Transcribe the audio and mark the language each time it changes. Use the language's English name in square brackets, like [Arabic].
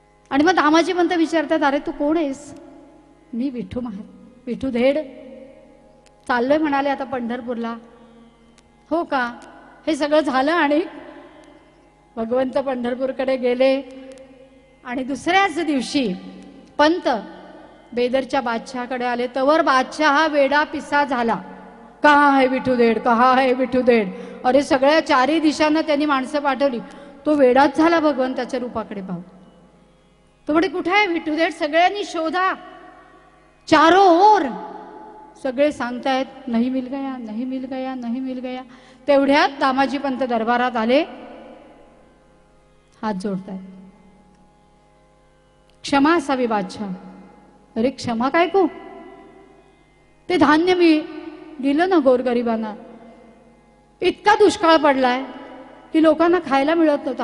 [Marathi] आणि मग दामाजी पंत विचारतात अरे तू कोण आहेस? मी विठू धेड चाललोय म्हणाले आता पंढरपूरला. हो का? हे सगळं झालं आणि भगवंत पंढरपूरकडे गेले. आणि दुसऱ्याच दिवशी पंत बेदरच्या बादशहाकडे आले. तवर बादशाह हा वेडा पिसा झाला. [Hindi] कहा है विठू धेड, कहा है विठू धेड. [Marathi] अरे सगळ्या चारी दिशांना त्यांनी माणसं पाठवली. तो वेडाच झाला भगवंताच्या रूपाकडे पाहून. तो म्हणे कुठे आहे विठू धेड? सगळ्यांनी शोधा, [Hindi] चारों ओर. [Marathi] सगळे सांगतायत [Hindi] नहीं मिल गया, नहीं मिल गया, नहीं मिल गया. [Marathi] तेवढ्यात दामाजी पंत दरबारात आले. हात जोडतायत. क्षमा असावी बादशाह. [Hindi] अरे क्षमा काय को? [Marathi] ते धान्य मी दिलं ना गोरगरिबांना. इतका दुष्काळ पडलाय की लोकांना खायला मिळत नव्हतं.